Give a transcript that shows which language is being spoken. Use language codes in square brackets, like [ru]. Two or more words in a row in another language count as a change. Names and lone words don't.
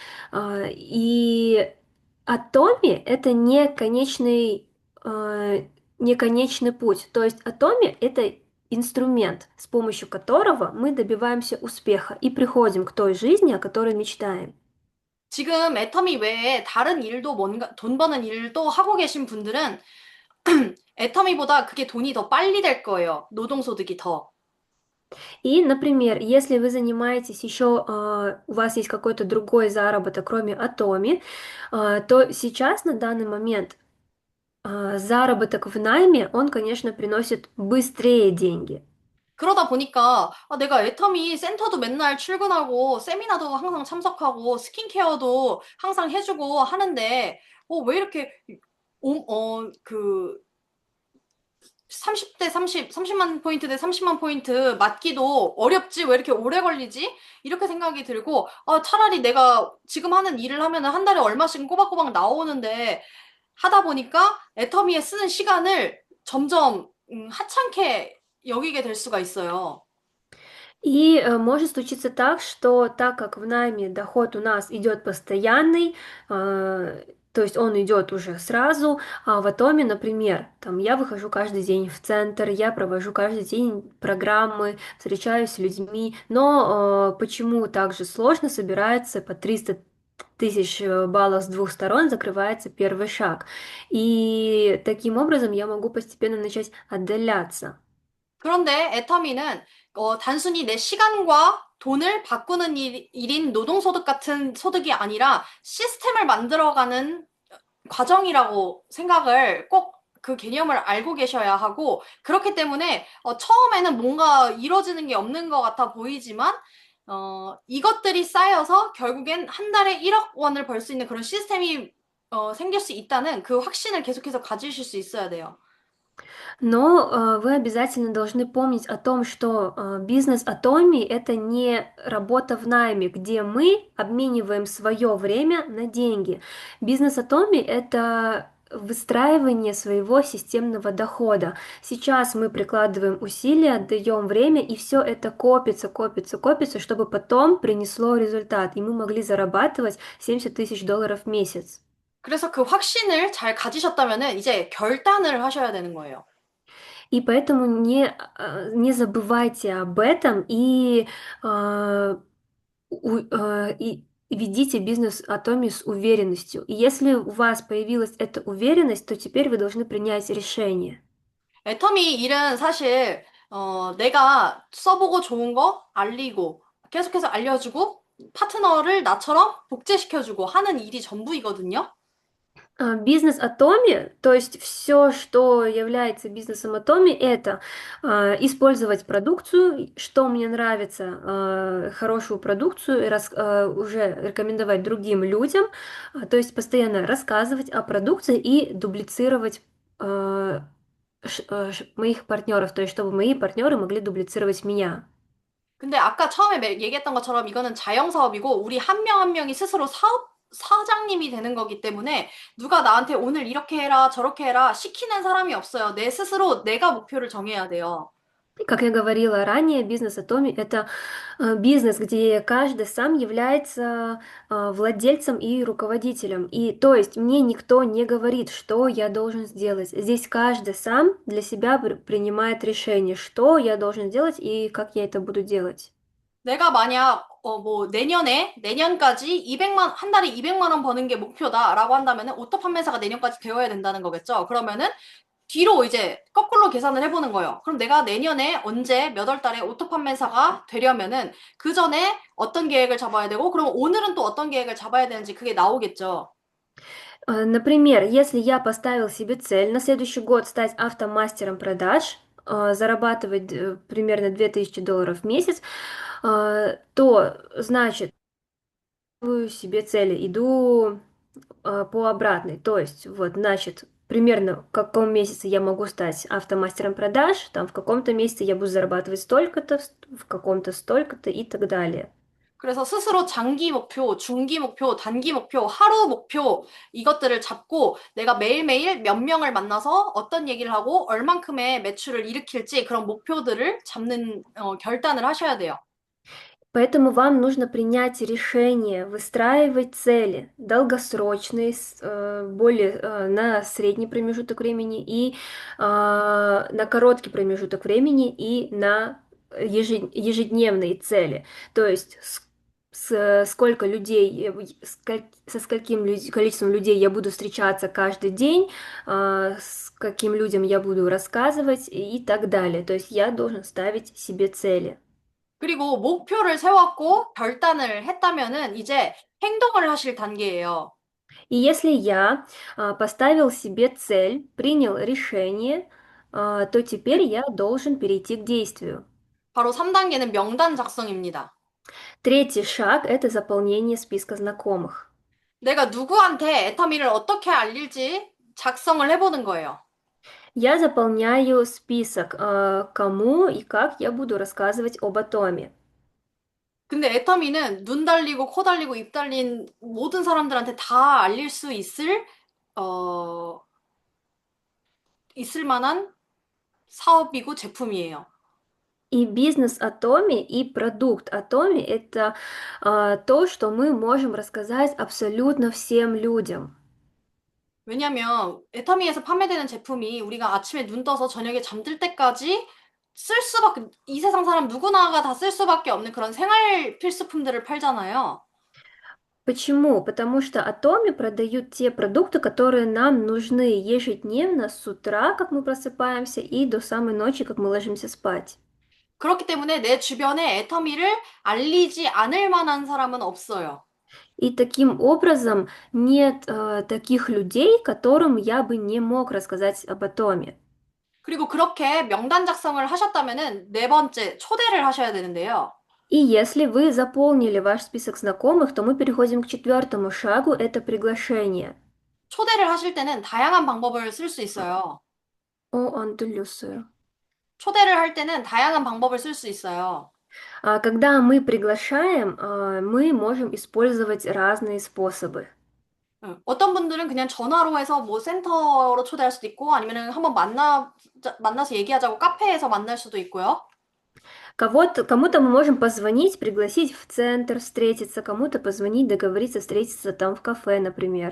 [ru] И Атоми это не конечный путь. То есть Атоми это инструмент, с помощью которого мы добиваемся успеха и приходим к той жизни, о которой мечтаем. [ko] 지금 애터미 외에 다른 일도 뭔가 돈 버는 일도 하고 계신 분들은 애터미보다 그게 돈이 더 빨리 될 거예요. 노동소득이 더. [ru] И, например, если вы занимаетесь еще, у вас есть какой-то другой заработок, кроме Атоми, то сейчас на данный момент заработок в найме, он, конечно, приносит быстрее деньги. [ko] 그러다 보니까 내가 애터미 센터도 맨날 출근하고 세미나도 항상 참석하고 스킨케어도 항상 해주고 하는데 왜 이렇게 그 30대 30만 포인트 대 30만 포인트 맞기도 어렵지? 왜 이렇게 오래 걸리지? 이렇게 생각이 들고, 차라리 내가 지금 하는 일을 하면 한 달에 얼마씩 꼬박꼬박 나오는데 하다 보니까 애터미에 쓰는 시간을 점점 하찮게 여기게 될 수가 있어요. [ru] И может случиться так, что так как в найме доход у нас идет постоянный, то есть он идет уже сразу, а в Атоме, например, там я выхожу каждый день в центр, я провожу каждый день программы, встречаюсь с людьми, но почему так же сложно собирается по 300 тысяч баллов с двух сторон, закрывается первый шаг. И таким образом я могу постепенно начать отдаляться. [ko] 그런데 애터미는 단순히 내 시간과 돈을 바꾸는 일인 노동소득 같은 소득이 아니라 시스템을 만들어가는 과정이라고 생각을 꼭 그 개념을 알고 계셔야 하고, 그렇기 때문에 처음에는 뭔가 이루어지는 게 없는 것 같아 보이지만, 이것들이 쌓여서 결국엔 한 달에 1억 원을 벌 수 있는 그런 시스템이 생길 수 있다는 그 확신을 계속해서 가지실 수 있어야 돼요. [ru] Но вы обязательно должны помнить о том, что бизнес Атоми это не работа в найме, где мы обмениваем свое время на деньги. Бизнес Атоми это выстраивание своего системного дохода. Сейчас мы прикладываем усилия, отдаем время, и все это копится, копится, копится, чтобы потом принесло результат, и мы могли зарабатывать 70 тысяч долларов в месяц. [ko] 그래서 그 확신을 잘 가지셨다면은 이제 결단을 하셔야 되는 거예요. [ru] И поэтому не забывайте об этом а, и ведите бизнес Атоми с уверенностью. И если у вас появилась эта уверенность, то теперь вы должны принять решение. [ko] 애터미 일은 사실 내가 써보고 좋은 거 알리고 계속해서 알려주고 파트너를 나처럼 복제시켜주고 하는 일이 전부이거든요. [ru] Бизнес Атоми, то есть все, что является бизнесом Атоми, это использовать продукцию, что мне нравится, хорошую продукцию, и уже рекомендовать другим людям, то есть постоянно рассказывать о продукции и дублицировать моих партнеров, то есть чтобы мои партнеры могли дублицировать меня. [ko] 근데 아까 처음에 얘기했던 것처럼 이거는 자영 사업이고 우리 한 명 한 명이 스스로 사장님이 되는 거기 때문에 누가 나한테 오늘 이렇게 해라 저렇게 해라 시키는 사람이 없어요. 내 스스로 내가 목표를 정해야 돼요. [ru] Как я говорила ранее, бизнес Atomi– это бизнес, где каждый сам является владельцем и руководителем. И то есть мне никто не говорит, что я должен сделать. Здесь каждый сам для себя принимает решение, что я должен сделать и как я это буду делать. [ko] 내가 만약 뭐 내년까지 한 달에 200만 원 버는 게 목표다라고 한다면은 오토 판매사가 내년까지 되어야 된다는 거겠죠. 그러면은 뒤로 이제 거꾸로 계산을 해보는 거예요. 그럼 내가 내년에 언제 몇 월 달에 오토 판매사가 되려면은 그 전에 어떤 계획을 잡아야 되고 그럼 오늘은 또 어떤 계획을 잡아야 되는지 그게 나오겠죠. [ru] Например, если я поставил себе цель на следующий год стать автомастером продаж, зарабатывать примерно $2000 в месяц, то значит, ставлю себе цели, иду по обратной. То есть, вот, значит, примерно в каком месяце я могу стать автомастером продаж, там в каком-то месяце я буду зарабатывать столько-то, в каком-то столько-то и так далее. [ko] 그래서 스스로 장기 목표, 중기 목표, 단기 목표, 하루 목표 이것들을 잡고 내가 매일매일 몇 명을 만나서 어떤 얘기를 하고 얼만큼의 매출을 일으킬지 그런 목표들을 잡는 결단을 하셔야 돼요. [ru] Поэтому вам нужно принять решение, выстраивать цели долгосрочные, более на средний промежуток времени и на короткий промежуток времени и на ежедневные цели. То есть сколько людей, со скольким количеством людей я буду встречаться каждый день, с каким людям я буду рассказывать и так далее. То есть я должен ставить себе цели. [ko] 그리고 목표를 세웠고 결단을 했다면은 이제 행동을 하실 단계예요. [ru] И если я поставил себе цель, принял решение, то теперь я должен перейти к действию. [ko] 바로 3단계는 명단 작성입니다. [ru] Третий шаг– это заполнение списка знакомых. [ko] 내가 누구한테 애터미를 어떻게 알릴지 작성을 해보는 거예요. [ru] Я заполняю список, кому и как я буду рассказывать об атоме. [ko] 근데 애터미는 눈 달리고 코 달리고 입 달린 모든 사람들한테 다 알릴 수 어, 있을 만한 사업이고 제품이에요. [ru] И бизнес Атоми, и продукт Атоми– это то, что мы можем рассказать абсолютно всем людям. [ko] 왜냐면 애터미에서 판매되는 제품이 우리가 아침에 눈 떠서 저녁에 잠들 때까지 이 세상 사람 누구나가 다 쓸 수밖에 없는 그런 생활 필수품들을 팔잖아요. [ru] Почему? Потому что Атоми продают те продукты, которые нам нужны ежедневно с утра, как мы просыпаемся, и до самой ночи, как мы ложимся спать. [ko] 그렇기 때문에 내 주변에 애터미를 알리지 않을 만한 사람은 없어요. [ru] И таким образом нет таких людей, которым я бы не мог рассказать об Атоме. [ko] 그리고 그렇게 명단 작성을 하셨다면은 네 번째 초대를 하셔야 되는데요. [ru] И если вы заполнили ваш список знакомых, то мы переходим к четвертому шагу– это приглашение. [ko] 초대를 하실 때는 다양한 방법을 쓸 수 있어요. 안 들렸어요. 초대를 할 때는 다양한 방법을 쓸 수 있어요. [ru] Когда мы приглашаем, мы можем использовать разные способы. 응. [ko] 어떤 분들은 그냥 전화로 해서 뭐 센터로 초대할 수도 있고 아니면은 한번 만나서 얘기하자고 카페에서 만날 수도 있고요. [ru] Кому-то мы можем позвонить, пригласить в центр встретиться, кому-то позвонить, договориться встретиться там в кафе, например.